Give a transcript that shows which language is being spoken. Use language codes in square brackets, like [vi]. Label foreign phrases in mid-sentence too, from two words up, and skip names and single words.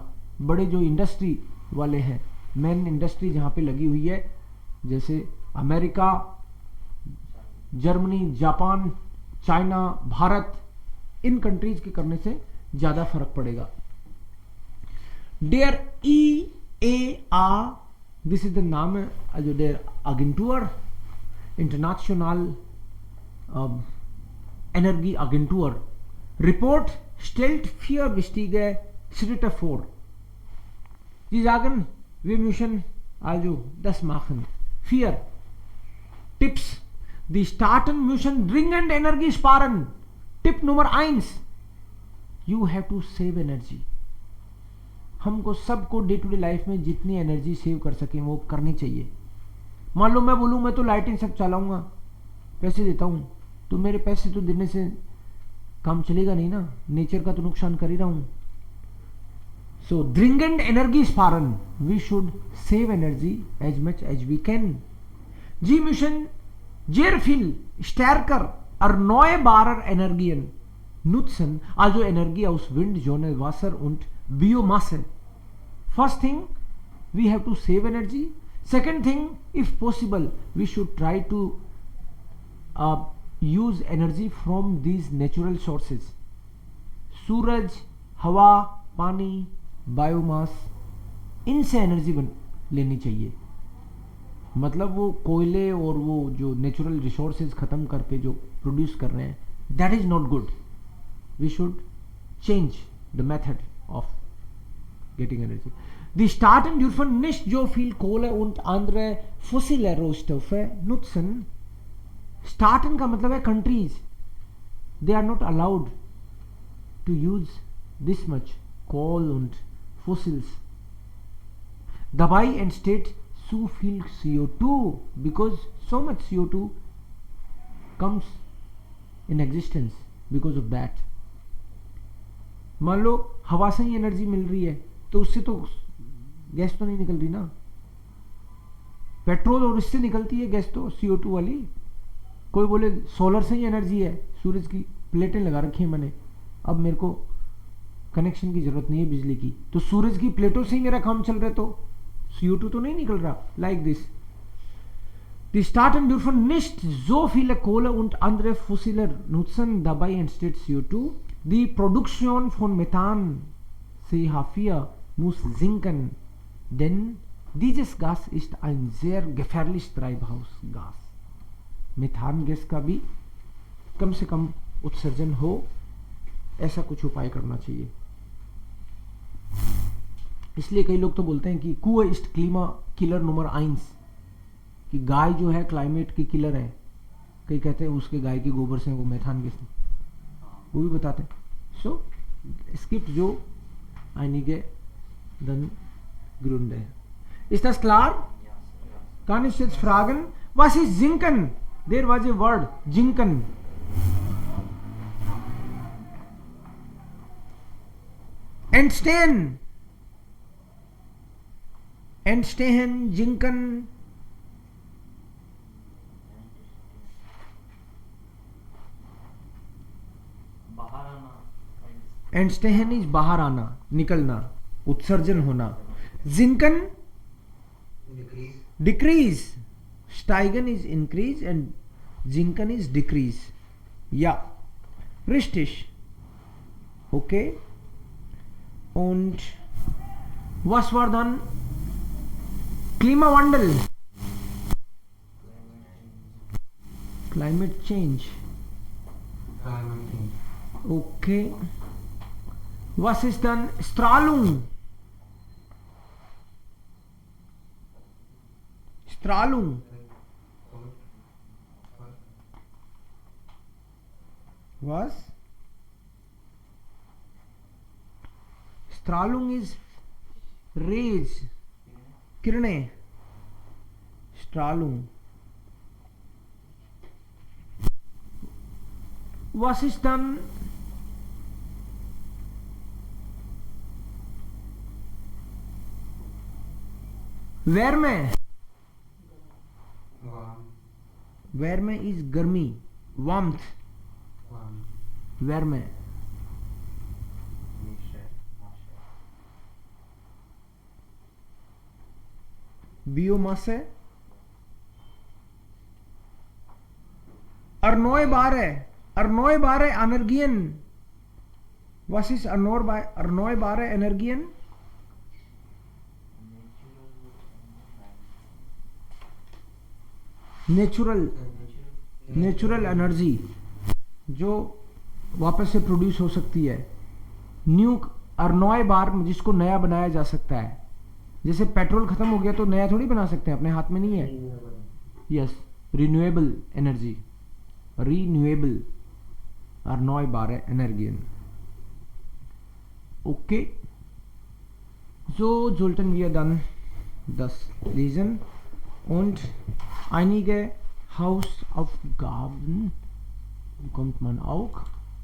[hi] बड़े जो इंडस्ट्री वाले हैं, मेन इंडस्ट्री जहां पे लगी हुई है, जैसे अमेरिका, जर्मनी, जापान, चाइना, भारत, इन कंट्रीज के करने से ज्यादा फर्क पड़ेगा. [en] डेयर IEA, this is the नाम, [de] also der Agentur, International Energieagentur, Report stellt 4 wichtige Schritte vor. Sie sagen, wir müssen also das machen. 4 Tipps. Die Staaten müssen dringend Energie sparen. Tipp Nummer 1, [en] you have to save energy. [hi] हमको सबको [en] day to day life [hi] में जितनी [en] energy save [hi] कर सकें वो करनी चाहिए. मान लो मैं बोलूँ मैं तो लाइटिंग सब चलाऊंगा, पैसे देता हूँ, तो मेरे पैसे तो देने से काम चलेगा नहीं ना, नेचर का तो नुकसान कर ही रहा हूँ. [de] सो dringend Energie sparen, [en] we should save energy as much as we can. [de] Sie müssen sehr viel stärker erneuerbarer Energien nutzen, also Energie aus Wind, Sonne, Wasser und Biomasse. [en] First thing, we have to save energy. Second thing, if possible, we should try to use energy from these natural sources. [hi] सूरज, हवा, पानी, बायोमास, इनसे एनर्जी लेनी चाहिए. मतलब वो कोयले और वो जो [en] natural resources [hi] खत्म करके जो प्रोड्यूस कर रहे हैं, [en] that is not good. we should change the method of getting energy. [de] Die Staaten dürfen nicht so viel Kohle und andere fossile Rohstoffe nutzen. [hi] Staaten का मतलब है countries. [en] They are not allowed to use this much coal und fossils. [de] Dabei entsteht so viel CO2 [en] because so much CO2 comes in existence because of that. [hi] मान लो हवा से ही एनर्जी मिल रही है तो उससे तो गैस तो नहीं निकल रही ना. पेट्रोल और इससे निकलती है गैस तो CO2 वाली. कोई बोले सोलर से ही एनर्जी है, सूरज की प्लेटें लगा रखी हैं मैंने, अब मेरे को कनेक्शन की जरूरत नहीं है बिजली की, तो सूरज की प्लेटों से ही मेरा काम चल रहा है तो CO2 तो नहीं निकल रहा. [en] like this. [de] Die Staaten dürfen nicht so viele Kohle und andere fossile nutzen, dabei entsteht CO2. Die Produktion von Methan CH4 muss sinken, denn dieses Gas ist ein sehr gefährliches Treibhausgas. [hi] मेथान गैस का भी कम से कम उत्सर्जन हो, ऐसा कुछ उपाय करना चाहिए. इसलिए कई लोग तो बोलते हैं कि [de] Kuh ist Klima Killer Nummer 1, [hi] कि गाय जो है क्लाइमेट की किलर है. कई कहते हैं उसके गाय के गोबर से वो मेथान गैस, वो भी बताते हैं. [en] so skip [de] जो einige dann Gründe. Ist das klar? Kann ich jetzt fragen, was ist sinken? [en] There was a word, [de] sinken. Entstehen. Entstehen, sinken. [hi] Entstehen is बाहर आना, निकलना, उत्सर्जन होना. [en] Sinken, decrease. Steigen is increase and sinken is decrease. [de] Ja, richtig. Okay. Und was war dann Klimawandel? [en] Climate change. [de] Okay. Was ist dann Strahlung? Strahlung. Was? [en] Strahlung is rays. [hi] किरणें. [de] Strahlung. Was ist dann Wärme? [en] Wärme is गर्मी, warmth. [de] Wärme. Biomasse. Erneuerbare Energien. Was ist erneuerbare Energien? [en] natural energy [hi] जो वापस से प्रोड्यूस हो सकती है. न्यू erneuerbar जिसको नया बनाया जा सकता है. जैसे पेट्रोल खत्म हो गया तो नया थोड़ी बना सकते हैं, अपने हाथ में नहीं है. [en] yes, renewable energy, renewable [de] erneuerbare Energien. Okay, so sollten wir dann das lesen und einige Hausaufgaben bekommt man auch.